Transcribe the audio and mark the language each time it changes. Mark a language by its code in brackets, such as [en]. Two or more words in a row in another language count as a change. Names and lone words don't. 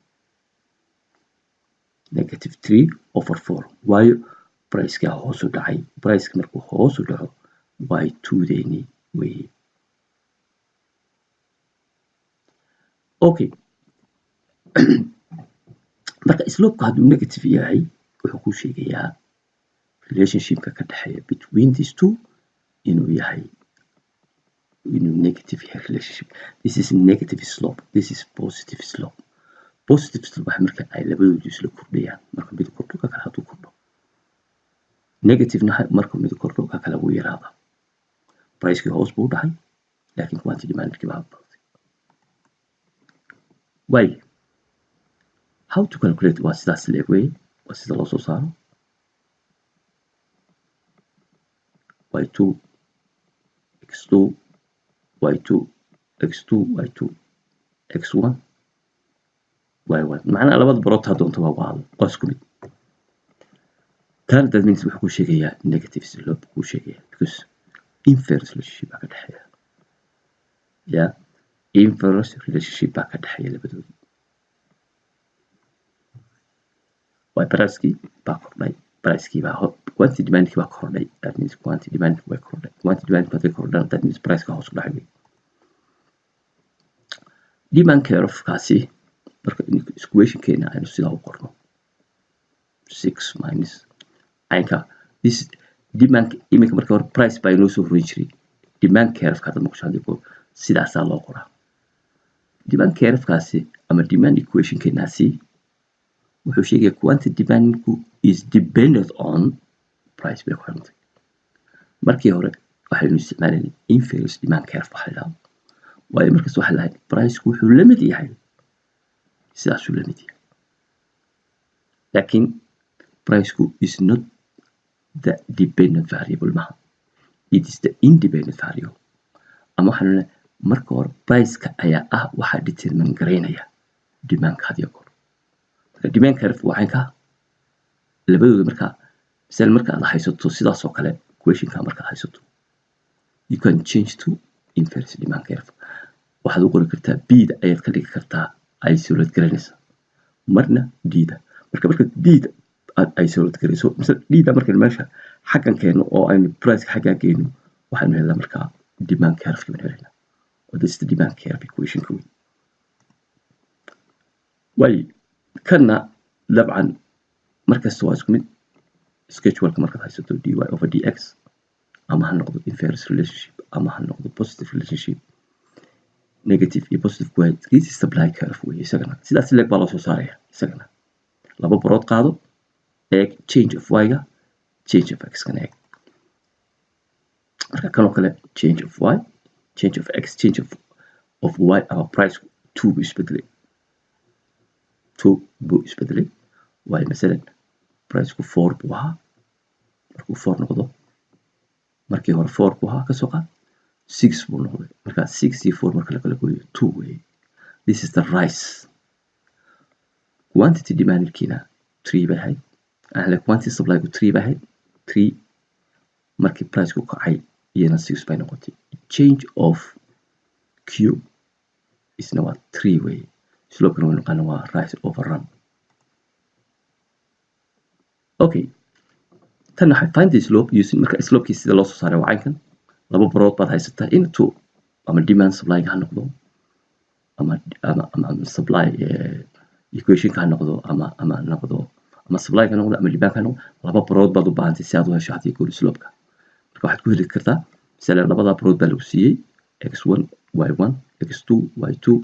[en] negative 3 over 4 [so] waayo price-ka hoos u dhacay price-ka markuu hoos u dhaco y2 deeni way okay marka slope-ka hadduu negative yahay wuxuu ku sheegayaa relationship-ka ka dhaxeeya [en] between these two [so] inuu yahay inuu negative yahay relationship. [en] This is negative slope, this is positive slope. Positive slope [so] waxa marka ay labadoodu isla kordhayaan marka mid kordho ka kale hadduu kordho negative na marka mid kordho ka kale wuu yaraada price-ki hoos buu dhacay laakiin [en] quantity demand-ki [so] baa batay. [en] Why? How to calculate [so] waa sidaas leeg wey waa sida loo soo saaro y2 x2 y2 x2 y2 x1 y1 macnaha labada barood ha doonto waa isku mid tan [en] that means [so] wuxuu ku sheegayaa [en] negative slope [so] ku sheegayaa because [en] inverse relationship [so] baa ka dhaxeeya yeah [en] inverse relationship [so] baa ka dhaxeeya labadooda way price-ki baa kordhay price-ki baa quantity demand-ki baa kordhay [en] that means quantity demand-ki [so] way kordhay [en] quantity demand-ki [so] baa kordhay [en] that means [so] price-ka hoos u dhacay demand curve-kaasi marka equation-keena aynu sidaa u qorno 6 minus aynka [en] this demand [so] imika marka hore price baa inoo soo horin jiray [en] demand curve-ka [so] hadda marka shaqadii sidaasaa loo qoraa [en] demand curve-kaasi [so] ama [en] demand equation-keenaasi [so] wuxuu sheegayaa [en] quantity demand-ku is dependent on price [so] bay ku xirantay markii hore waxaynu isticmaalayna [en] inverse demand curve [so] waxa la yidhahdo waayo markaas waxa lahayd price-ku wuxuu la mid yahay sidaasuu la mid yahay laakiin [en] price-ku is not the dependent variable [so] maha [en] it is the independent variable [so] ama waxaan leeyahay marka hore price-ka ayaa ah waxa determine garaynaya demand-ka hadiyo goor [en] demand curve [so] waxaan ka labadooda marka misal marka aad haysato sidaas oo kale equation-ka marka aad haysato [en] you can change to inverse demand curve [so] waxaad u qori kartaa b-da ayaad ka dhigi kartaa isolate garanaysa marna d-da marka d-da aad isolate garayso misal d-da marka meesha xaggan keeno oo aynu price-ka xaggan keeno waxaanu helnaa marka [en] demand curve-ka [so] baan helnaa [en] this is the demand curve equation-ka [so] wey way kana dabcan markasta waa isku mid schedule-ka markaad haysato [en] dy over dx [so] ama ha noqdo inverse relationship ama ha noqdo [en] positive relationship [so] negative iyo positive ku hay [en] this is supply curve [so] wey isagana sidaas leeg baa loo soo saaraya isagana laba barood qaado eeg [en] change of y-ga change of x [so] kana eeg marka kanoo kale [en] change of y change of x change of y our price [so] 2 buu isbedelay 2 buu isbedelay waayo masalan price-ku 4 buu ahaa markuu 4 noqdo markii hore 4 buu ahaa kasoo qaad 6 buu noqday marka 6 iyo 4 marka la kala gooyo 2 wey [en] this is the rise quantity demand-kiina [so] 3 bay ahayd ahla [en] quantity supply-gu [so] 3 bay ahayd 3 markii price-ku kacay iyana 6 bay noqotay [en] change of q [so] isna waa 3 wey slope-kana waynu naqaana waa [en] rise over run [so] okay tan waxay [en] find the slope using [so] marka slope-kii sida loo soo saaray waa caynkan laba barood baad haysataa into ama demand supply-ga ha noqdo ama [en] supply equation-ka [so] ha noqdo ama supply-ga ha noqdo ama demand-ka ha noqdo laba barood baad u baahantay si aad u hesho hadii goor slope-ka marka waxaad ku heli kartaa misalan labada barood baa lagu siiyey x1 y1 x2 y2